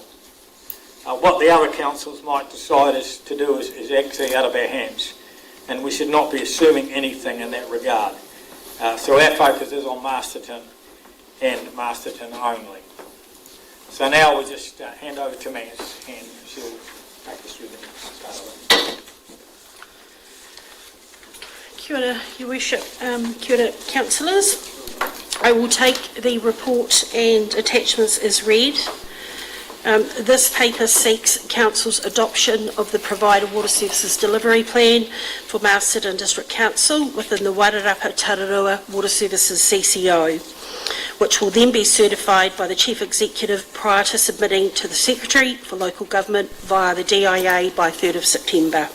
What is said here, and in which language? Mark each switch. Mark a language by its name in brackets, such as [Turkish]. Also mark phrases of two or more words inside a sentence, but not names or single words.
[English] What the other councils might decide to do is actually out of our hands, and we should not be assuming anything in that regard. So our focus is on Masterton and Masterton only. So now we just hand over to Maz, and she'll take us through the start of it. [Māori] Kia ora, [English] Your Worship. [Māori] Kia ora, [English] councillors. I will take the report and attachments as read. This paper seeks Council's adoption of the Provider Water Services Delivery Plan for Masterton District Council within the Wairarapa Tararua Water Services CCO, which will then be certified by the Chief Executive prior to submitting to the Secretary for Local Government via the DIA by 3rd of September.